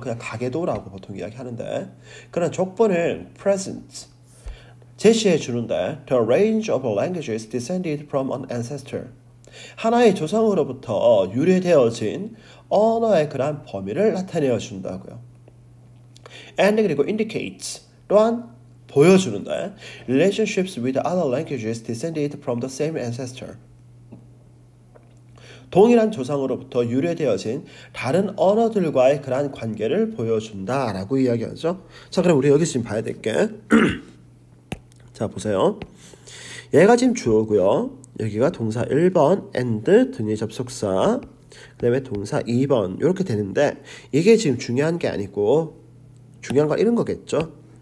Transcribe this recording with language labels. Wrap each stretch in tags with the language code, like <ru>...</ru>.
<ko>그냥 가계도라고 보통 이야기하는데 그런 족보는</ko> <en>present</en> <ko>제시해 주는데</ko> <en>the range of languages descended from an ancestor.</en> <ko>하나의 조상으로부터 유래되어진 언어의 그러한 범위를 나타내어 준다고요.</ko> <en>And</en> <ko>그리고</ko> <en>indicates</en> <ko>또한 보여주는데</ko> <en>relationships with other languages descended from the same ancestor.</en> <ko>동일한 조상으로부터 유래되어진 다른 언어들과의 그러한 관계를 보여준다라고 이야기하죠. 자, 그럼 우리 여기서 지금 봐야 될 게 자, 보세요. 얘가 지금 주어고요. 여기가 동사 1번 and 등의 접속사, 그 다음에 동사 2번 이렇게 되는데 이게 지금 중요한 게 아니고 중요한 건 이런 거겠죠.</ko>